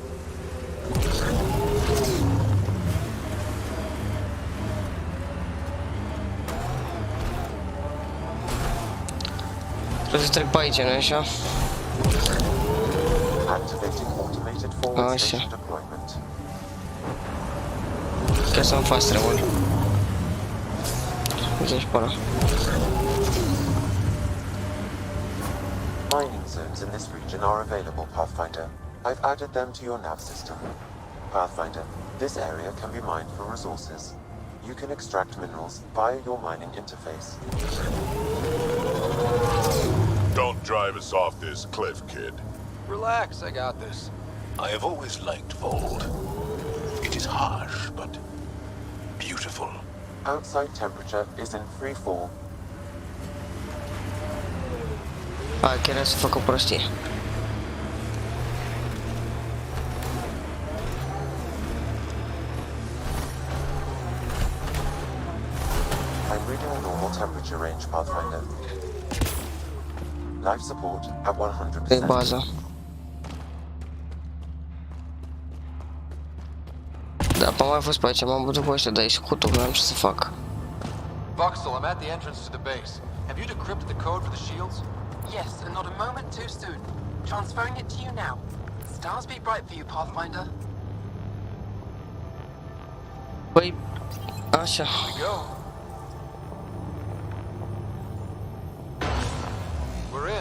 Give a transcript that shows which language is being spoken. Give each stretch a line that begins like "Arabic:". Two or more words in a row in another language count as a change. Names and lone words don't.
Romanian: Trebuie să trec pe aici, nu-i așa?
English: Activating automated forward station deployment.
Romanian: Chiar să-mi fac travel. Uite-și pe ăla.
English: Mining zones in this region are available, Pathfinder. I've added them to your nav system. Pathfinder, this area can be mined for resources. You can extract minerals via your mining interface. Don't drive us off this cliff, kid. Relax, I got this. I have always liked Vold. It is harsh, but beautiful. Outside temperature is in free fall.
Romanian: A, chiar era să fac o prostie.
English: I'm reading a normal temperature range, Pathfinder. Life support at 100%.
Romanian: E baza. Da, pe mai fost pe aici, m-am bătut cu ăștia, dar e scutul, nu am ce să fac.
English: Voxel, I'm at the entrance to the base. Have you decrypted the code for the shields? Yes, and not a moment too soon. Transferring it to you now. Stars be bright for you, Pathfinder.
Romanian: Păi, așa.
English: We go. We're in.